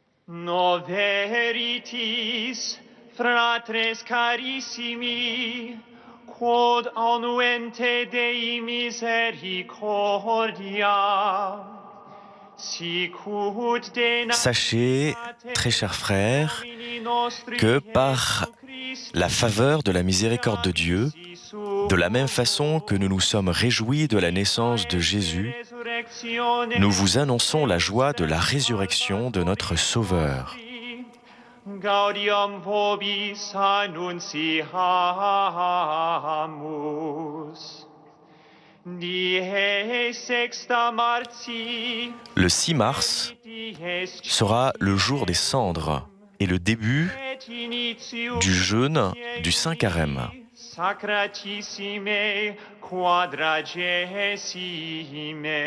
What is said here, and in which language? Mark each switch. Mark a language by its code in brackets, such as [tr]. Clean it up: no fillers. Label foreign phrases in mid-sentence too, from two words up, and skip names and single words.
[la] No veritis, fratres carissimi, quod annuente Dei misericordia. [fr] Sachez, très chers frères, que par la faveur de la miséricorde de Dieu, de la même façon que nous nous sommes réjouis de la naissance de Jésus, nous vous annonçons la joie de la résurrection de notre Sauveur. [la] Gaudium vobis annunciamus. [fr] Le 6 mars sera le jour des cendres et le début du jeûne du Saint Carême. [la] Sacratissime quadragesime.